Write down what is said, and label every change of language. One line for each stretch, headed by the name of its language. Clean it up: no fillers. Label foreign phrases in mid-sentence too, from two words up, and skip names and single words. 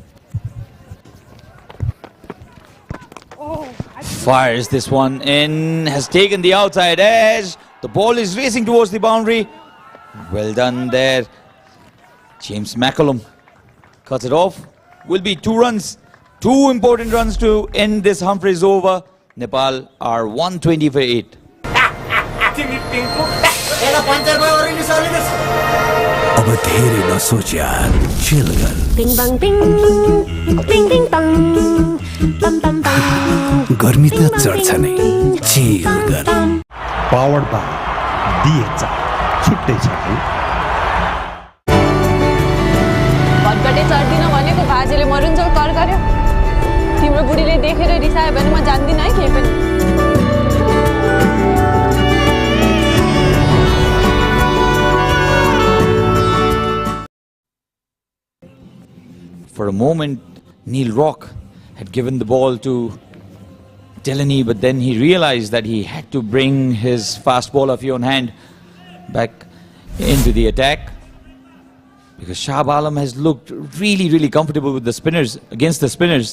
English: Fires this one in, has taken the outside edge. The ball is racing towards the boundary. Well done there. James McCallum cuts it off. Will be 2 runs. 2 important runs to end this Humphries over. Nepal are 120 for 8.
Nepali: अब धेरै नसोच यार, चिल गर। Bing bang bing, bing bing bang, bam bam bam. गर्मी त चढ्छ नै, चिल गर।
English: Powered by
Nepali: DHI छुट्टै छ है। भटघटे चढ्दिन भनेको बाजेले मरुन्जेल कर गर्यो। तिम्रो बुढीले देखेर रिसायो भने म जान्दिन है केही पनि।
English: For a moment, Neil Rock had given the ball to Delaney, but then he realized that he had to bring his fast bowler Fionn Hand back into the attack, because Shahab Alam has looked really, really comfortable with the spinners, against the spinners.